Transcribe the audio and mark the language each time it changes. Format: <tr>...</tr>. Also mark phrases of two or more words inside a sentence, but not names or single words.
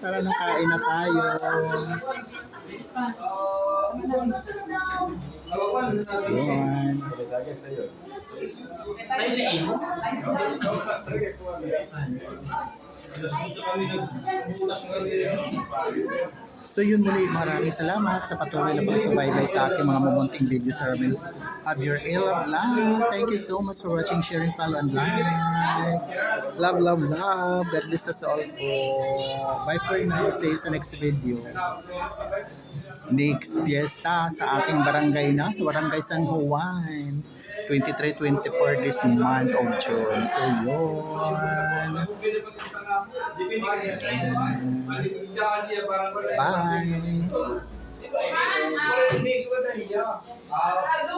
<tl>Tara na, kain na tayo. Yun. So yun muli, maraming salamat sa patuloy na pagsubaybay sa aking mga mamunting video sa amin.</tl> <en>Have your love. Thank you so much for watching, sharing, follow, and like. Love, love, love.</en> <tl>God bless us all po.</tl> <en>Bye for now. See you sa next video.</en> <tl>Next fiesta sa aking barangay na, sa Barangay San Juan.</tl> <en>23-24 this month of June.</en> <tl>So yun.</tl> <en>Bye.</en>